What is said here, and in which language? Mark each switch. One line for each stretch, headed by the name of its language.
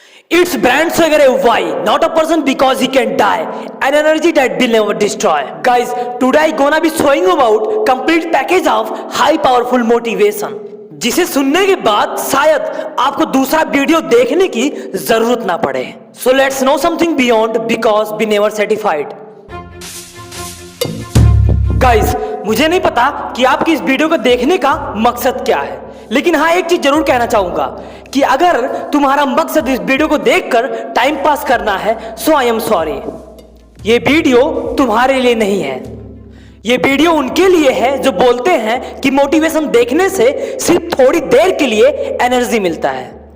English: Its brand swagger why, not a person because he can die, an energy that will never destroy. Guys, today I gonna be showing about complete package of high powerful motivation,
Hindi: जिसे सुनने के बाद शायद आपको दूसरा video देखने की जरूरत ना पड़े.
English: So let's know something beyond because we never satisfied. Guys,
Hindi: मुझे नहीं पता कि आपकी इस वीडियो को देखने का मकसद क्या है, लेकिन हाँ एक चीज जरूर कहना चाहूंगा कि अगर तुम्हारा मकसद इस वीडियो को देखकर टाइम पास करना है
English: So I am sorry.
Hindi: ये वीडियो तुम्हारे लिए नहीं है. ये वीडियो उनके लिए है जो बोलते हैं कि मोटिवेशन देखने से सिर्फ थोड़ी देर के लिए एनर्जी मिलता है.